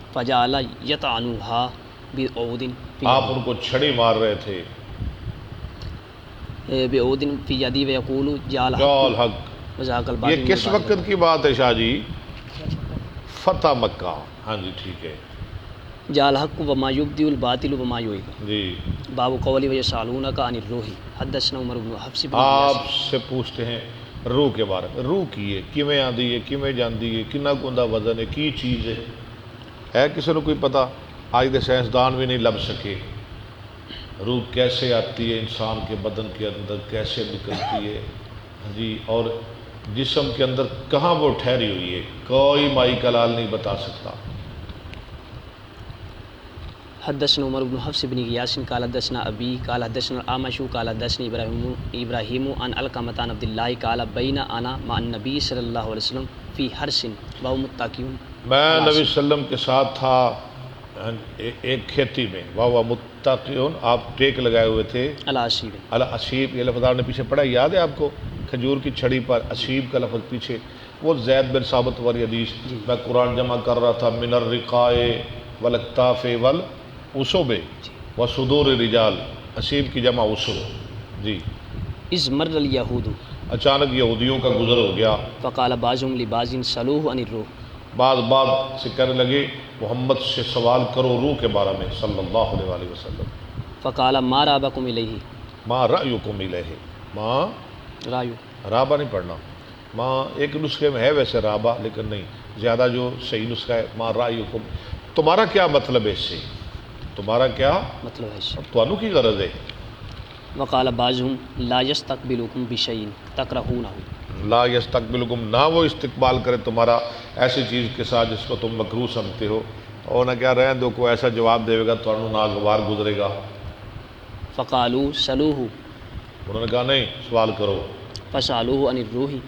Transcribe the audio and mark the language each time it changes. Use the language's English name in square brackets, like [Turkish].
[Arabic] فجعل یطعنها بعود [Urdu] آپ ان کو چھڑی مار رہے تھے. [Arabic] بعود فی یدی ویقول جاء جال الحق [Urdu] حق. [Arabic] وزهق الباطل. [Urdu] یہ کس وقت کی بات ہے شاہ جی؟ فتح مکہ. ہاں جی ٹھیک ہے [Arabic] جاء الحق وما یبدی الباطل وما یعید. [Urdu] جی. [Arabic] باب قولی ویسألونک عن الروح. حدثنا عمر بن حفص بن [Urdu] آپ سے پوچھتے ہیں روح کے بارے میں. [Punjabi] روح کی ہے کیویں آندی ہے، کیویں جاندی ہے، کنا گندا وزن ہے، کی چیز ہے کسی نے کوئی پتہ؟ آج دے سائنسدان بھی نہیں لب سکے. [Urdu] روح کیسے آتی ہے انسان کے بدن کے اندر، کیسے نکلتی ہے جی، اور جسم کے اندر کہاں وہ ٹھہری ہوئی ہے، کوئی مائی کا لال نہیں بتا سکتا. [Arabic] حدثنا عمر بن حفص بن غیاث قال حدثنا ابی قال حدثنا الاعمش قال حدثني ابراہیم عن علقمۃ عن عبد اللہ قال بین انا مع النبی صلی اللہ علیہ وسلم فی حرث وهو متکئ. [Urdu] میں نبی صلی اللہ علیہ وسلم کے ساتھ تھا ایک کھیتی میں، وہ متقیون، آپ ٹیک لگائے ہوئے تھے. [Arabic] العصیب. [Urdu] الاسیب یہ لفظ آپ نے پیچھے پڑھا، یاد ہے آپ کو؟ کھجور کی چھڑی پر اسیب کا لفظ پیچھے. وہ زید بن ثابت والی حدیث. میں قرآن جمع کر رہا تھا. [Arabic] من الرقائے والاکتاف والعصب وصدور الرجال. [Urdu] اسیب کی جمع عصب. جی. [Arabic] اذ مر الیہود. [Urdu] اچانک یہودیوں کا گزر ہو گیا. [Arabic] فقال بعضهم لبعض سلوه عن الروح. [Urdu] بعض سے کہنے لگے محمد سے سوال کرو روح کے بارے میں صلی اللہ علیہ وآلہ وسلم. [Arabic] فقال ما رابکم الیہ. ما رأیکم الیہ. ما رایو. [Urdu] رابا نہیں پڑھنا. ماں ایک نسخے میں ہے ویسے رابا، لیکن نہیں، زیادہ جو صحیح نسخہ ہے ما رأیکم. تمہارا کیا مطلب ہے اس سے؟ تمہارا کیا مطلب ہے اس. [Punjabi] تمہوں کی غرض ہے؟ [Arabic] وقال بعضهم لا يستقبلكم بشيء تكرهونه. [Urdu] لا یستقبلکم، نہ وہ استقبال کرے تمہارا ایسی چیز کے ساتھ جس کو تم مکروہ سمجھتے ہو، اور نہ کیا رہنے دو کوئی ایسا جواب دے گا تو ناگوار گزرے گا. [Arabic] فقالوا سلوه. [Urdu] انہوں نے کہا نہیں، سوال کرو. [Arabic] فسالوه عن الروح.